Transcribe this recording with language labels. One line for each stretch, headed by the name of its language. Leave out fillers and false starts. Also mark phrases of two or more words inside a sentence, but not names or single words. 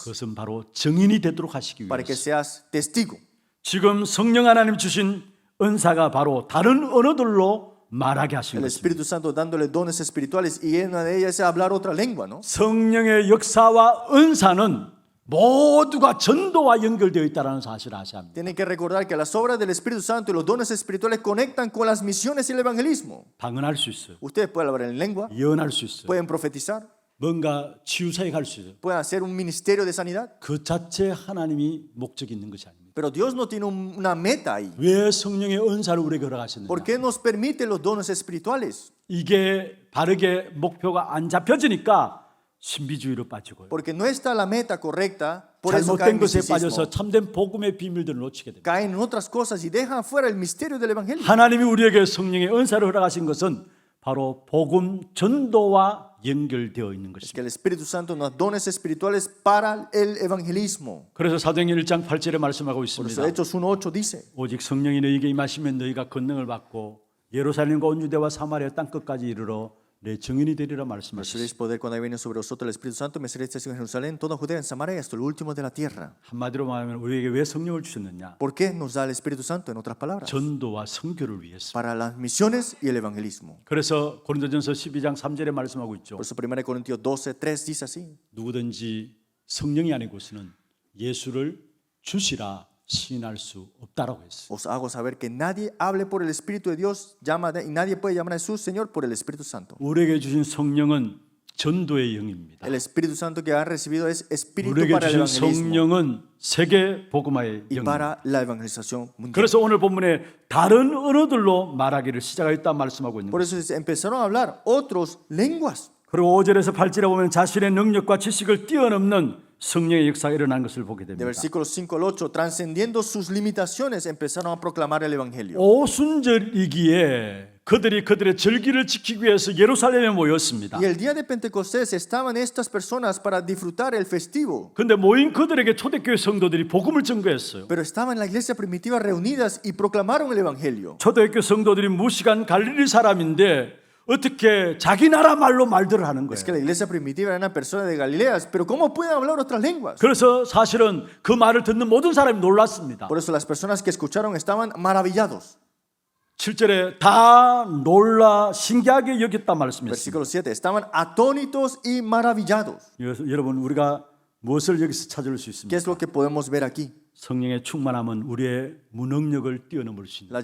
Korean: 그것은 바로 증인이 되도록 하시기
Spanish: Para que
Korean: 위해서.
Spanish: seas testigo.
Korean: 지금 성령 하나님 주신 은사가 바로 다른 언어들로 말하게 하신
Spanish: El
Korean: 것입니다.
Spanish: Espíritu Santo dándole dones espirituales y una de ellas es hablar otra lengua, ¿no?
Korean: 성령의 역사와 은사는 모두가 전도와 연결되어 있다는 사실을 아셔야 합니다.
Spanish: Tienen que recordar que las obras del Espíritu Santo y los dones espirituales conectan con las misiones y el evangelismo.
Korean: 방언할 수 있어요.
Spanish: Ustedes pueden hablar en lengua,
Korean: 예언할 수 있어요.
Spanish: pueden profetizar,
Korean: 뭔가 치유사역 할 수 있어요.
Spanish: pueden hacer un ministerio de sanidad,
Korean: 그 자체 하나님이 목적이 있는 것이 아닙니다.
Spanish: pero Dios no tiene una meta ahí.
Korean: 왜 성령의 은사를 우리에게 허락하셨느냐?
Spanish: ¿Por qué nos permite los dones espirituales?
Korean: 이게 바르게 목표가 안 잡혀지니까 신비주의로 빠지고요.
Spanish: Porque no está la meta correcta, por eso caen
Korean: 잘못된
Spanish: en
Korean: 것에
Spanish: misticismo.
Korean: 빠져서 참된 복음의 비밀들을 놓치게 됩니다.
Spanish: Caen en otras cosas y dejan fuera el misterio del evangelio.
Korean: 하나님이 우리에게 성령의 은사를 허락하신 것은 바로 복음 전도와 연결되어 있는
Spanish: Es
Korean: 것입니다.
Spanish: que el Espíritu Santo nos da dones espirituales para el evangelismo.
Korean: 그래서 사도행전 1장 8절에 말씀하고
Spanish: Por
Korean: 있습니다.
Spanish: eso Hechos 1:8 dice,
Korean: 오직 성령이 너희에게 임하시면 너희가 권능을 받고 예루살렘과 온 유대와 사마리아 땅 끝까지 이르러 내 증인이 되리라 말씀하셨습니다.
Spanish: recibiréis poder cuando viene sobre vosotros el Espíritu Santo, me seréis testigos en Jerusalén, toda Judea, en Samaria y hasta lo último de la tierra.
Korean: 한마디로 말하면 우리에게 왜 성령을 주셨느냐?
Spanish: ¿Por qué nos da el Espíritu Santo? En otras palabras,
Korean: 전도와 선교를 위해서.
Spanish: para las misiones y el evangelismo.
Korean: 그래서 고린도전서 12장 3절에 말씀하고 있죠.
Spanish: Por eso 1 Corintios 12:3 dice así,
Korean: 누구든지 성령이 아니고서는 예수를 주시라 시인할 수 없다라고 했어요.
Spanish: os hago saber que nadie hable por el Espíritu de Dios y nadie puede llamar a Jesús Señor por el Espíritu Santo.
Korean: 우리에게 주신 성령은 전도의 영입니다.
Spanish: El Espíritu Santo que han recibido es Espíritu
Korean: 우리에게
Spanish: para el
Korean: 주신
Spanish: evangelismo
Korean: 성령은 세계 복음화의
Spanish: y
Korean: 영입니다.
Spanish: para la evangelización mundial.
Korean: 그래서 오늘 본문에 다른 언어들로 말하기를 시작하였다 말씀하고 있는
Spanish: Por
Korean: 거예요.
Spanish: eso empezaron a hablar otras lenguas.
Korean: 그리고 5절에서 8절에 보면 자신의 능력과 지식을 뛰어넘는 성령의 역사가 일어난 것을 보게
Spanish: De
Korean: 됩니다.
Spanish: versículos 5 al 8, transcendiendo sus limitaciones, empezaron a proclamar el evangelio.
Korean: 오순절이기에 그들이 그들의 절기를 지키기 위해서 예루살렘에 모였습니다.
Spanish: Y el día de Pentecostés estaban estas personas para disfrutar el festivo.
Korean: 근데 모인 그들에게 초대교회 성도들이 복음을 전거했어요.
Spanish: Pero estaban en la iglesia primitiva reunidas y proclamaron el evangelio.
Korean: 초대교회 성도들이 무시간 갈릴리 사람인데 어떻게 자기 나라 말로 말들을 하는
Spanish: Es
Korean: 거예요.
Spanish: que la iglesia primitiva eran personas de Galileas, pero ¿cómo pueden hablar otras lenguas?
Korean: 그래서 사실은 그 말을 듣는 모든 사람이 놀랐습니다.
Spanish: Por eso las personas que escucharon estaban maravillados.
Korean: 7절에 다 놀라 신기하게 여겼다 말씀했습니다.
Spanish: Versículo 7. Estaban atónitos y maravillados.
Korean: 여러분 우리가 무엇을 여기서 찾을 수
Spanish: ¿Qué
Korean: 있습니까?
Spanish: es lo que podemos ver aquí?
Korean: 성령의 충만함은 우리의 무능력을 뛰어넘을 수 있는